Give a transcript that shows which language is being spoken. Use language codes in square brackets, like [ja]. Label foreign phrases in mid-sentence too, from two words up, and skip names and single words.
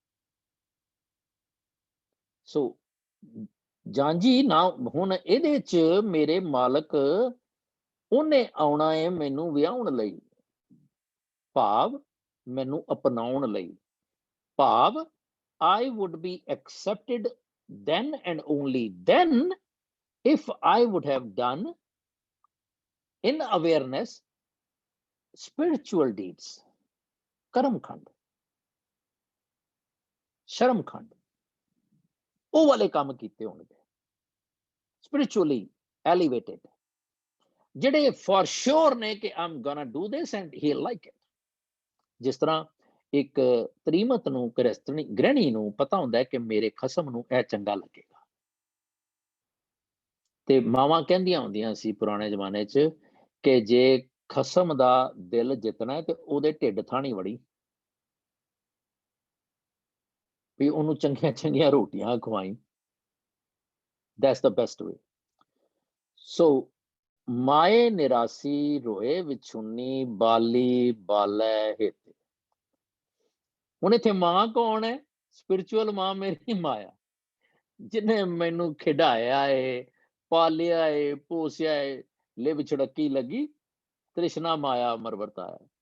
[pa] ਸੋ ਜਾਂਜੀ ਨਾ, ਹੁਣ ਇਹਦੇ ਚ ਮੇਰੇ ਮਾਲਕ ਉਹਨੇ ਆਉਣਾ ਹੈ ਮੈਨੂੰ ਵਿਆਹਣ ਲਈ, ਭਾਵ ਮੈਨੂੰ ਅਪਣਾਉਣ ਲਈ, ਭਾਵ [en] I would be accepted then and only then if I would have done in awareness spiritual deeds, [pa] ਕਰਮ ਖੰਡ, ਸ਼ਰਮ ਖੰਡ, ਉਹ ਵਾਲੇ ਕੰਮ ਕੀਤੇ ਹੋਣਗੇ, [en] spiritually elevated, ਜਿਹੜੇ for sure [pa] ਨੇ ਕਿ [en] I'm gonna do this and he'll like it। [pa] ਜਿਸ ਤਰ੍ਹਾਂ ਇੱਕ ਤ੍ਰੀਮਤ ਨੂੰ, ਗ੍ਰਹਿਣੀ ਨੂੰ ਪਤਾ ਹੁੰਦਾ ਹੈ ਕਿ ਮੇਰੇ ਖਸਮ ਨੂੰ ਇਹ ਚੰਗਾ ਲੱਗੇਗਾ, ਤੇ ਮਾਵਾਂ ਕਹਿੰਦੀਆਂ ਹੁੰਦੀਆਂ ਸੀ ਪੁਰਾਣੇ ਜ਼ਮਾਨੇ 'ਚ ਕਿ ਜੇ ਖਸਮ ਦਾ ਦਿਲ ਜਿੱਤਣਾ ਹੈ ਤੇ ਉਹਦੇ ਢਿੱਡ ਥਾਣੀ ਵੜੀ, ਵੀ ਉਹਨੂੰ ਚੰਗੀਆਂ ਚੰਗੀਆਂ ਰੋਟੀਆਂ ਖਵਾਈ। [en] That's the best way। [pa] ਸੋ ਮਾਏ ਨਿਰਾਸੀ ਰੋਏ ਵਿਛੁੰਨੀ, ਬਾਲੀ ਬਾਲੈ ਹਿਤ। ਹੁਣ ਇੱਥੇ ਮਾਂ ਕੌਣ ਹੈ? ਸਪਿਰਿਚੁਅਲ ਮਾਂ ਮੇਰੀ ਮਾਇਆ, ਜਿਹਨੇ ਮੈਨੂੰ ਖਿਡਾਇਆ ਏ, ਪਾਲਿਆ ਏ, ਪੋਸਿਆ ਏ, ਲਿਵ ਛੜਕੀ ਲੱਗੀ ਤ੍ਰਿਸ਼ਨਾ ਮਾਇਆ ਅਮਰ ਵਰਤਾਇਆ।